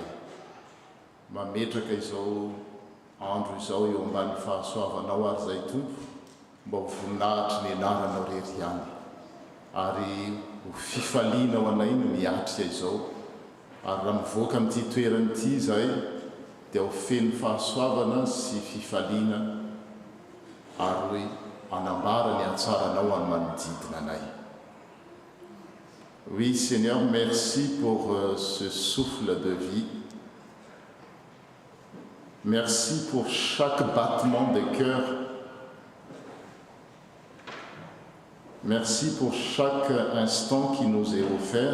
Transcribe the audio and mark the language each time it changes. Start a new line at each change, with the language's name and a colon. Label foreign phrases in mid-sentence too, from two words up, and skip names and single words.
Malagasy: Mametraka izao andro izao eo ambany fahasoavanao ary zay tompo mba ho voninahitry ny anaranao rery ihany ary ho fifalianao anay no miatrika izao. Ary raha mivoaka amin'ity toerana ity zay dia ho feno fahasoavana sy fifaliana ary hoe anambara ny atsaranao amin'ny manodidina anay.
French: Oui Seigneur, merci pour ce souffle de vie. Merci pour chaque battement de cœur. Merci pour chaque instant qui nous est offert.